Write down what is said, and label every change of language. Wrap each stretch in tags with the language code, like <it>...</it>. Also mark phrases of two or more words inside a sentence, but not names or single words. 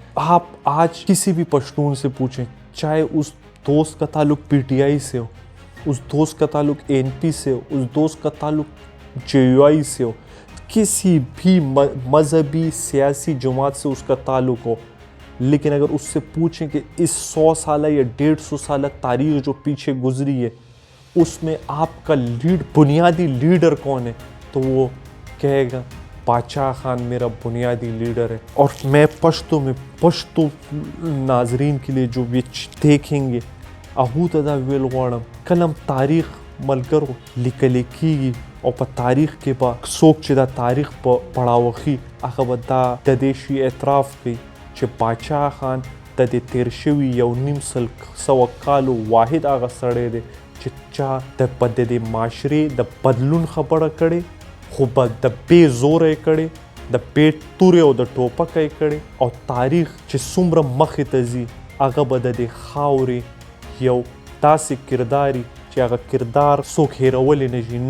<ur>آپ آج کسی بھی پشتون سے پوچھیں، چاہے اس دوست کا تعلق پی ٹی آئی سے ہو، اس دوست کا تعلق اے این پی سے ہو، اس دوست کا تعلق جے یو آئی سے ہو، کسی بھی مذہبی سیاسی جماعت سے اس کا تعلق ہو، لیکن اگر اس سے پوچھیں کہ اس 100 سالہ یا 150 سالہ تاریخ جو پیچھے گزری ہے اس میں آپ کا بنیادی لیڈر کون ہے، تو وہ کہے گا باچا خان میرا بنیادی لیڈر ہے. اور میں پشتو ناظرین کے لیے جو دیکھیں گے</ur> <ps>اہو تدا ویل غواړم کلم تاریخ ملګرو لیکل کیږي او په تاریخ کې به څوک چې دا تاریخ په پړاوخي هغه به دا د دې شي اعتراف کوي چې باچا خان د دې تیر شوي 1900 کالو واحد هغه سړی دی چې چا د دې معاشرې د بدلون خبره کړې خو به د بې زوره یې کړې د بې تورې او د ټوپکه یې کړې او تاریخ چې څومره مخې ته ځي هغه به د دې خاورې یو داسې کرداري چې هغه کردار څوک هیرولی نه شي.</ps>